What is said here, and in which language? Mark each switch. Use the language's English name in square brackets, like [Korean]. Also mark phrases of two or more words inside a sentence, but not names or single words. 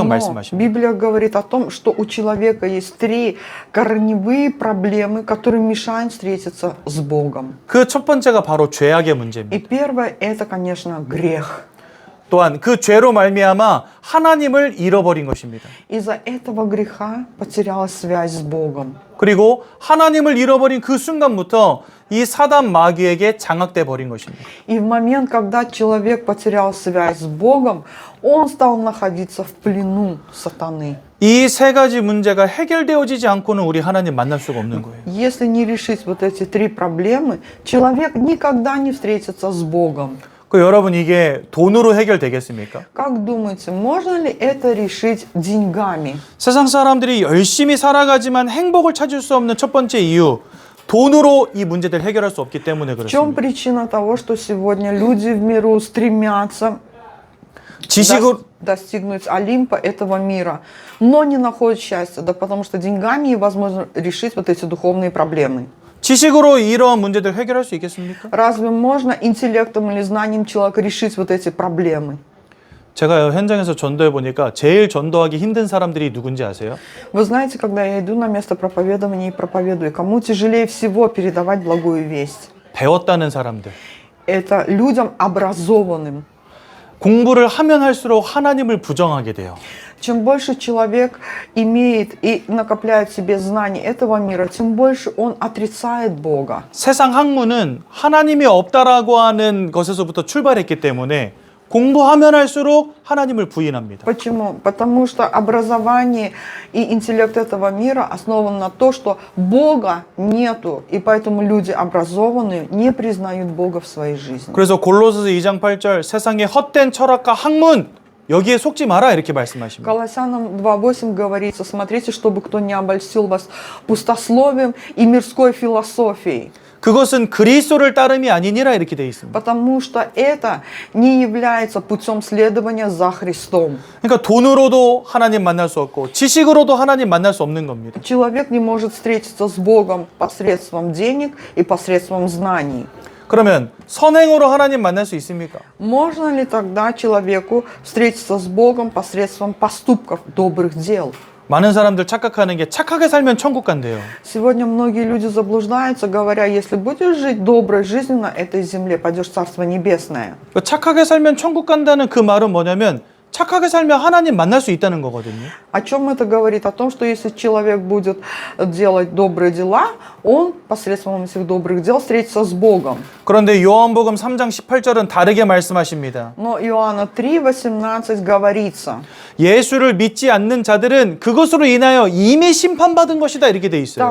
[Russian] Но [Korean] 말씀하십니다. [Russian] Библия говорит о том, что у человека есть 3 корневые проблемы, которые мешают встретиться с Богом. [Korean] 그 첫 번째가 바로 죄악의 문제입니다. [Russian] И первое – это, конечно, грех. [Korean] 또한 그 죄로 말미암아 하나님을 잃어버린 것입니다. [Russian] Из-за этого греха потеряла связь с Богом. [Korean] 그리고 하나님을 잃어버린 그 순간부터 이 사단 마귀에게 장악돼 버린 것입니다. [Russian] И в момент, когда человек потерял связь с Богом, он стал находиться в плену сатаны. [Korean] 이 세 가지 문제가 해결되어지지 않고는 우리 하나님 만날 수가 없는 거예요. [Russian] Если не решить вот эти три проблемы, человек никогда не встретится с Богом. [Korean] 그 여러분 이게 돈으로 해결되겠습니까? [Russian] Как думаете, можно ли это решить деньгами? [Korean] 세상 사람들이 열심히 살아가지만 행복을 찾을 수 없는 첫 번째 이유, 돈으로 이 문제들 해결할 수 없기 때문에 [Russian] В чем [Korean] 그렇습니다. [Russian] причина того, что сегодня люди в миру стремятся [Korean] 지식으로 [Russian] достигнуть Олимпа этого мира, но не находят счастья? Да потому что деньгами невозможно решить вот эти духовные проблемы. [Korean] 지식으로 이러한 문제들 해결할 수 있겠습니까? [Russian] Разве можно интеллектом или знанием человека решить вот эти проблемы? [Korean] 제가 현장에서 전도해 보니까 제일 전도하기 힘든 사람들이 누군지 아세요? [Russian] Вы знаете, когда я иду на место проповедования и проповедую, кому тяжелее всего передавать благую весть? [Korean] 배웠다는 사람들. [Russian] Это людям образованным. [Korean] 공부를 하면 할수록 하나님을 부정하게 돼요. [Russian] Чем больше человек имеет и накопляет в себе знаний этого мира, тем больше он отрицает Бога. [Korean] 세상 학문은 하나님이 없다라고 하는 것에서부터 출발했기 때문에 공부하면 할수록 하나님을 부인합니다. [Russian] Почему? Потому что образование и интеллект этого мира основан на том, что Бога нету, и поэтому люди образованные не признают Бога в своей жизни. [Korean] 그래서 골로새서 2장 8절 세상의 헛된 철학과 학문 여기에 속지 마라 이렇게 말씀하십니다. [Russian] Колоссянам 2:8 говорится: смотрите, чтобы кто не обольстил вас пустословием и мирской философией. [Korean] 그것은 그리스도를 따름이 아니니라 이렇게 되어 있습니다. [Russian] Потому что это не является путем следования за Христом. [Korean] 그러니까 돈으로도 하나님 만날 수 없고 지식으로도 하나님 만날 수 없는 겁니다. [Russian] Человек не может встретиться с Богом посредством денег и посредством знаний. [Korean] 그러면 선행으로 하나님 만날 수 있습니까? [Russian] Можно ли тогда человеку встретиться с Богом посредством поступков, добрых дел? [Korean] 많은 사람들 착각하는 게 착하게 살면 천국 간대요. [Russian] Сегодня многие люди заблуждаются, говоря: если будешь жить доброй жизнью на этой земле, пойдешь в Царство Небесное. [Korean] 착하게 살면 천국 간다는 그 말은 뭐냐면 착하게 살면 하나님 만날 수 있다는 거거든요. [Russian] О чем это говорит? О том, что если человек будет делать добрые дела, он посредством этих добрых дел встретится с Богом. [Korean] 그런데 요한복음 3장 18절은 다르게 말씀하십니다. [Russian] Но Иоанна 3:18 говорится: [Korean] 예수를 믿지 않는 자들은 그것으로 인하여 이미 심판받은 것이다 이렇게 돼 있어요.